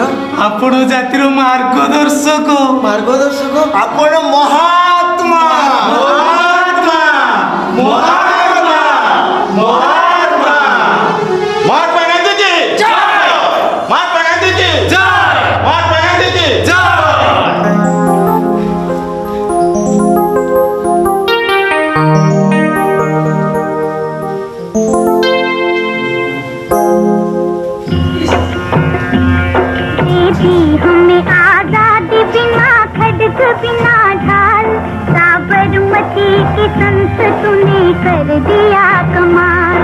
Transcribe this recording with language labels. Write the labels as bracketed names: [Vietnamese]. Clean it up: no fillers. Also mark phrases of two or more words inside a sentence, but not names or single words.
[Odia] ଆପଣ ଜାତିର ମାର୍ଗଦର୍ଶକ। ମାର୍ଗଦର୍ଶକ? ଆପଣ ମହାତ୍ମା। ମହାତ୍ମା ମହାତ୍ମା ମହାତ୍ମା ମହାତ୍ମା ଗାନ୍ଧୀଜୀ ଜୟ। ମହାତ୍ମା ଗାନ୍ଧୀଜୀ ଜୟ। ମହାତ୍ମା ଗାନ୍ଧୀଜୀ ଜୟ। [Hindi] हमें आजादी बिना खड्ग बिना ढाल, साबरमती की संत तूने कर दिया कमाल।